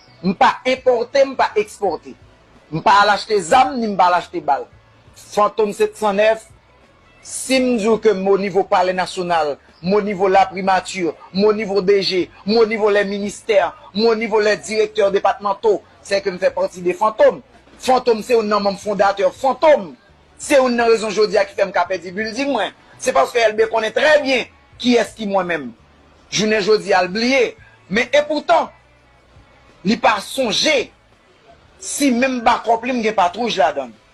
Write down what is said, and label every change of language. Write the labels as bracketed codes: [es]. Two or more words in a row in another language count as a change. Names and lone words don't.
[ht] M pa enpòte, m pa ekspòte. M pa al achte zam, ni m pa al achte bal. Fantôme sept san nèf, si m di ke mo nivo palè nasyonal, mo nivo la primati, mo nivo D G, mo nivo lè ministè, mo nivo lè direktè depatmantò, se ke m fè pati de Fantôme. Fantôme, se yon nan manm fondatè Fantôme. Se yon nan rezon jodi a ki fè m ka pèdi bilding, mwen. Se paske L B konnen trè byen kiyès ki mwen menm. Jounen jodi a l bliye. Men e poutan, li pa sonje si menm bakòp li m gen patrouj ladan.